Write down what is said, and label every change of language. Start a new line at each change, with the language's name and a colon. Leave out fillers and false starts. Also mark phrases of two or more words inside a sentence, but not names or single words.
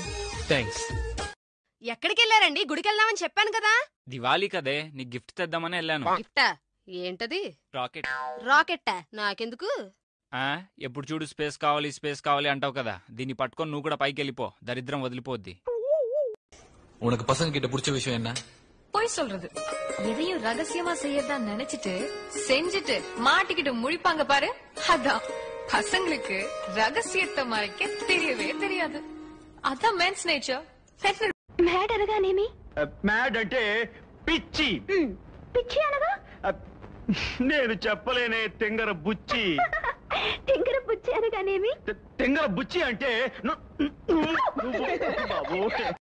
Telugu: థ్యాంక్స్. ఎక్కడికి వెళ్ళారండి? గుడికి వెళ్దామని చెప్పాను కదా. దివాళీ కదే, నీకు గిఫ్ట్ తెద్దామని వెళ్ళాను. గిఫ్టా? ఏంటది? రాకెట్. రాకెట్టా? నాకెందుకు? ఎప్పుడు చూడు స్పేస్ కావాలి స్పేస్ కావాలి అంటావు కదా, దీన్ని పట్టుకొని నువ్వు కూడా పైకి వెళ్ళిపో, దరిద్రం వదిలిపోద్ది.
Tamil: உனக்கு பசங்க கிட்ட பிடிச்ச விஷயம் என்ன? போய் சொல்றது. எதையும் ரகசியமா செய்யறதா நினைச்சிட்டு செஞ்சுட்டு மாட்டிக்கிட்டு முழிப்பாங்க பாரு, அதான் பசங்களுக்கு ரகசியத்தை மறைக்க தெரியவே தெரியாது.
Telugu: అదా
English: men's nature.
Telugu: మ్యాడ్ అనగానేమి? మ్యాడ్ అంటే పిచ్చి. పిచ్చి అనగా నేను చెప్పలేనే తెంగర బుచ్చి. తింగర పుచ్చారు కానేమి తెంగర బుచ్చి అంటే బాబు